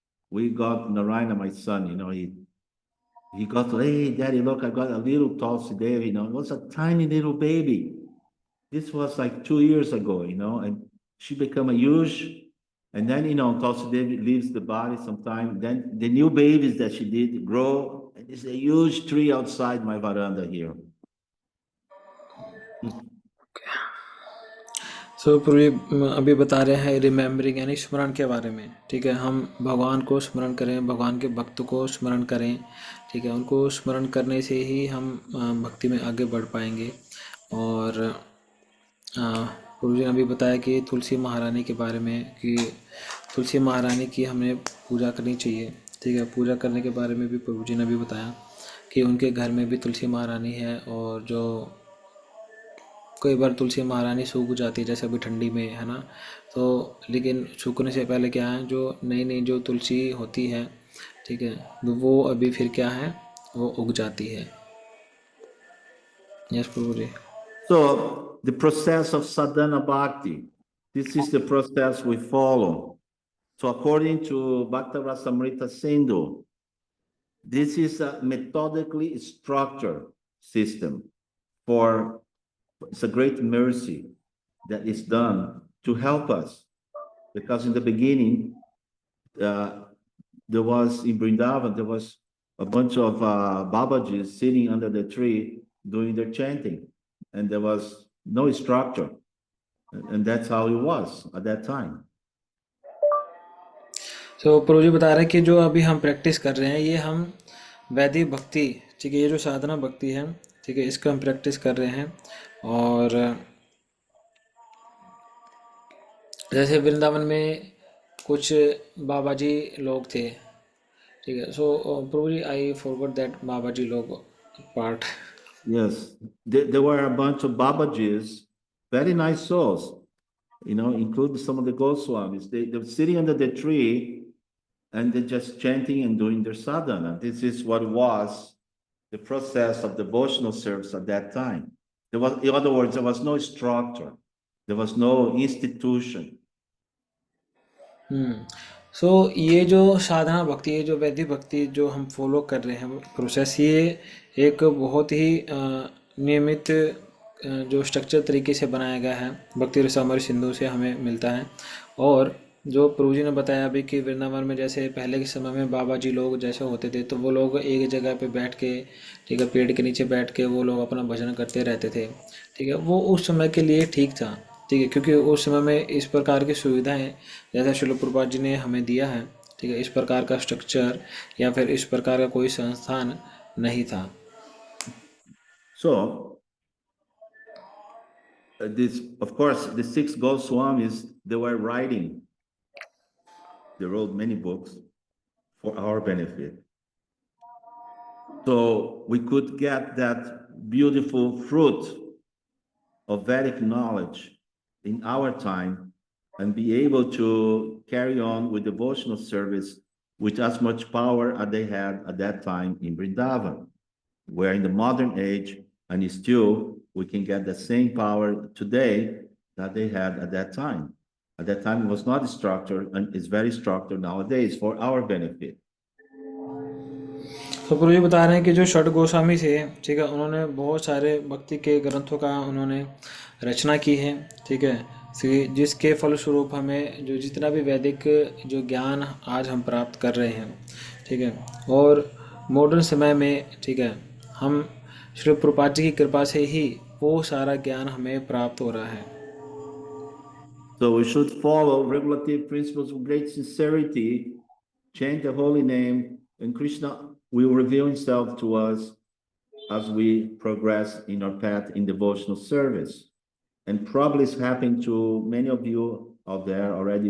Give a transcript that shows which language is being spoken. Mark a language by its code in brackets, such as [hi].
[en] We got Narayana, my son, he got, hey, daddy, look, I got a little Tulsi Devi, it was a tiny little baby. This was like 2 years ago, and she became a huge, and then, Tulsi Devi leaves the body sometime. Then the new babies that she did grow, and it's a huge tree outside my veranda here. [hi] सो प्रभु अभी बता रहे हैं remembering यानी स्मरण के बारे में, ठीक है, हम भगवान को स्मरण करें, भगवान के भक्त को स्मरण करें, ठीक है, उनको स्मरण करने से ही हम भक्ति में आगे बढ़ पाएंगे। और प्रभु जी ने अभी बताया कि तुलसी महारानी के बारे में, कि तुलसी महारानी की हमें पूजा करनी चाहिए, ठीक है, पूजा करने के बारे में भी प्रभु जी ने अभी बताया कि उनके घर में भी तुलसी महारानी है, और जो कई बार तुलसी महारानी सूख जाती है जैसे अभी ठंडी में, है ना। तो लेकिन सूखने से पहले क्या है, जो नई नई जो तुलसी होती है, ठीक है, तो वो अभी फिर क्या है, वो उग जाती है। Yes Prabhu ji. [en] So the process of sadhana bhakti, this is the process we follow. So according to Bhakta Rasamrita Sindhu, this is a methodically structured system for, it's a great mercy that is done to help us. Because in the beginning, there was in Vrindavan, there was a bunch of Babajis sitting under the tree doing their chanting, and there was no structure. And that's how it was at that time. [hi] तो प्रभु जी बता रहे हैं कि जो अभी हम practice कर रहे हैं, ये हम वैदिक भक्ति, ठीक है, ये जो साधना भक्ति है, ठीक है, इसको हम प्रैक्टिस कर रहे हैं। और जैसे वृंदावन में कुछ बाबा जी लोग थे, ठीक है। [en] So Prabhu ji, I forgot that Baba ji लोग part. Yes, there were a bunch of Babajis, very nice souls, including some of the Goswamis. They were sitting under the tree and they're just chanting and doing their sadhana. This is what was the process of devotional service at that time. There was, in other words, there was no structure. There was no institution. [hi] सो ये जो साधना भक्ति, ये जो वैदिक भक्ति जो हम follow कर रहे हैं प्रोसेस, ये एक बहुत ही नियमित जो स्ट्रक्चर तरीके से बनाया गया है, भक्ति रसामृत सिंधु से हमें मिलता है। और जो प्रभु जी ने बताया अभी कि वृंदावन में जैसे पहले के समय में बाबा जी लोग जैसे होते थे, तो वो लोग एक जगह पे बैठ के, ठीक है, पेड़ के नीचे बैठ के वो लोग अपना भजन करते रहते थे, ठीक है। वो उस समय के लिए ठीक था, ठीक है, क्योंकि उस समय में इस प्रकार की सुविधाएं जैसा श्रील प्रभुपाद जी ने हमें दिया है, ठीक है, इस प्रकार का स्ट्रक्चर या फिर इस प्रकार का कोई संस्थान नहीं था। [en] So, this, of course, the 6 Goswamis, they were writing. They wrote many books for our benefit. So we could get that beautiful fruit of Vedic knowledge in our time and be able to carry on with devotional service with as much power as they had at that time in Vrindavan. We're in the modern age, and still we can get the same power today that they had at that time. At that time, it was not structured, and it's very structured nowadays for our benefit. [hi] तो प्रभु जी बता रहे हैं कि जो षट गोस्वामी थे, ठीक है, उन्होंने बहुत सारे भक्ति के ग्रंथों का उन्होंने रचना की है, ठीक है, जिसके फलस्वरूप हमें जो जितना भी वैदिक जो ज्ञान आज हम प्राप्त कर रहे हैं, ठीक है, और मॉडर्न समय में, ठीक है, हम श्री प्रभुपाद जी की कृपा से ही वो सारा ज्ञान हमें प्राप्त हो रहा है। [en] So we should follow regulative principles with great sincerity, chant the holy name, and Krishna will reveal himself to us as we progress in our path in devotional service. And probably it's happening to many of you out there already.